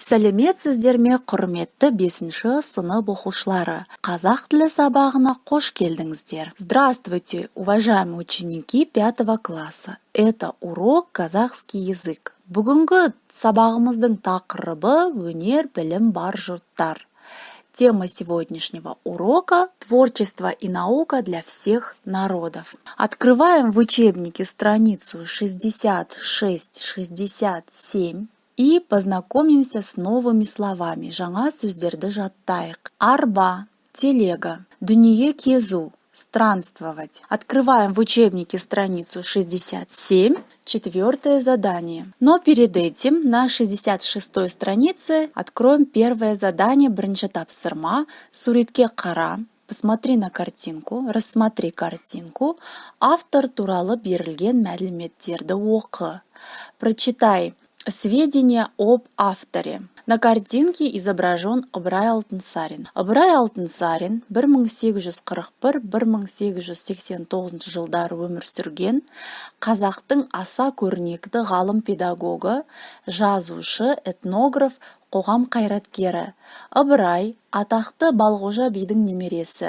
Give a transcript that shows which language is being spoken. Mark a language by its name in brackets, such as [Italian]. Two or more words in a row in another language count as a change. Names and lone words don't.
[Kazakh] Сәлеметсіздер ме, құрметті 5-ші сынып оқушылары. Қазақ тілі сабағына қош келдіңіздер. [Russian] Здравствуйте, уважаемые ученики 5 класса. Это урок казахский язык. [Kazakh] Бүгінгі сабағымыздың тақырыбы өнер, білім бар жұрттар. [Russian] Тема сегодняшнего урока – творчество и наука для всех народов. Открываем в учебнике страницу 66-67 и познакомимся с новыми словами. [Kazakh] Жаңа сөздерді жаттайық. Арба, телега, дүние кезу, [Russian] странствовать. Открываем в учебнике страницу 67, 4 задание. Но перед этим на 66 странице откроем первое задание [Kazakh] бірінші тапсырма. Суретке қара, [Russian] посмотри на картинку, рассмотри картинку. [Kazakh] Автор туралы берілген мәліметтерді оқы. [Russian] Прочитай сведения об авторе. На картинке изображен Ыбырай Алтынсарин. [Kazakh] Ыбырай Алтынсарин 1841-1889 жылдары өмір сүрген қазақтың аса көрнекті ғалым педагогы, жазушы, этнограф, қоғам қайраткері. Ыбырай атақты Балғожа бидің немересі.